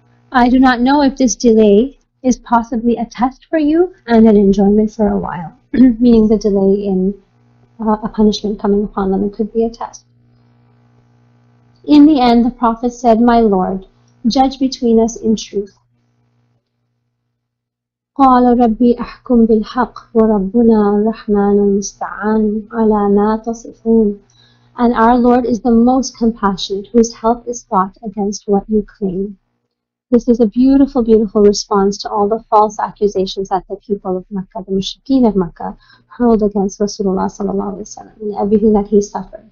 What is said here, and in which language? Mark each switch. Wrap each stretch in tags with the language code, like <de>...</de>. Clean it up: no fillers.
<en>I do not know if this delay is possibly a test for you and an enjoyment for a while, meaning the delay in a punishment coming upon them. It could be a test. In the end, the Prophet said, "My Lord, judge between us in truth."</en> <ar>قال ربي أحكم بالحق وربنا الرحمن المستعان على ما تصفون.</ar> <en>And our Lord is the most compassionate, whose help is sought against what you claim. This is a beautiful, beautiful response to all the false accusations that the people of Makkah, the mushrikeen of Makkah, hurled against Rasulullah sallallahu alaihi wasallam, and everything that he suffered.</en>